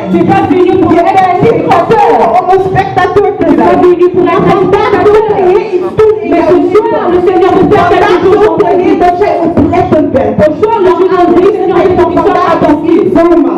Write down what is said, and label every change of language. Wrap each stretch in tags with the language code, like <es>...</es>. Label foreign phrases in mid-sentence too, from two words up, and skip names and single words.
<fr>Tu n'es pas venu pour</fr> <nl>Je</nl> <fr>être</fr> <nl>bent niet gekomen om een spectateur te</nl> <fr>Tu n'es pas</fr> <nl>zijn.</nl> <fr>venu pour être un</fr> <nl>Vandaag doet de Heer iets doen in</nl> <fr>Mais</fr> <nl>jouw</nl> <fr>ce soir, le Seigneur veut faire</fr> <nl>Vandaag</nl> <fr>quelque chose</fr> <nl>doet</nl> <fr>dans</fr> <nl>de</nl> <fr>ta</fr> <nl>Heer</nl> <fr>vie.</fr> <nl>dat jij oplettend bent.</nl> <fr>Ce soir, le Seigneur dit, Seigneur, il faut que tu sois attentif.</fr> <nl>Zomaar.</nl>